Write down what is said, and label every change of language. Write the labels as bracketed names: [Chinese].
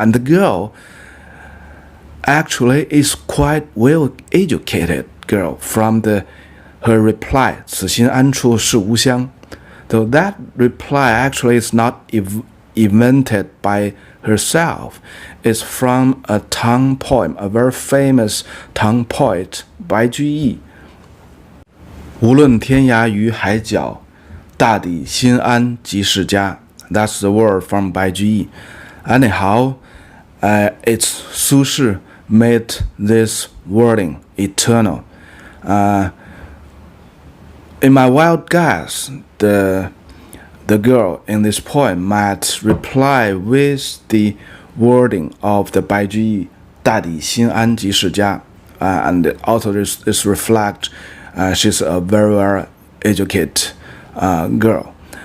[English] And the girl actually is quite well educated girl from her reply, [Chinese] 此心安处是吾乡. [English] Though that reply actually is not invented by herself. It's from a Tang poem, a very famous Tang poet, 白居易. [Chinese] 无论天涯与海角，大抵心安即是家. [English] That's the word from 白居易. Anyhow, it's Su Shi made this wording eternal. In my wild guess, the girl in this poem might reply with the wording of the 白居易 [Chinese] 大抵心安即是家, [English] and also this reflect she's a very educated girl.